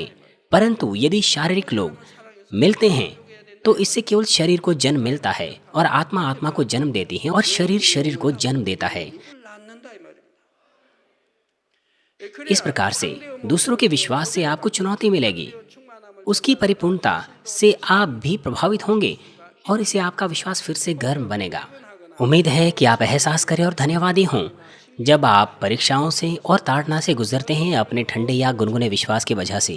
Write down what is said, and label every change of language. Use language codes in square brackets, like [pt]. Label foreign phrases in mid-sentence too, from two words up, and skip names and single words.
[hi] परंतु यदि शारीरिक लोग मिलते हैं तो इससे केवल शरीर को जन्म मिलता है, और आत्मा आत्मा को जन्म देती है, और शरीर शरीर को जन्म देता है। [ko] 육을 낳는다 이 말입니다. [hi] इस प्रकार से दूसरों के विश्वास से आपको चुनौती मिलेगी, [ko] 충만함을 [hi] उसकी परिपूर्णता से आप भी प्रभावित होंगे, और इससे आपका विश्वास फिर से गर्म बनेगा। उम्मीद है कि आप एहसास करें और धन्यवादी हों जब आप परीक्षाओं से और ताड़ना से गुजरते हैं अपने ठंडे या गुनगुने विश्वास की वजह से।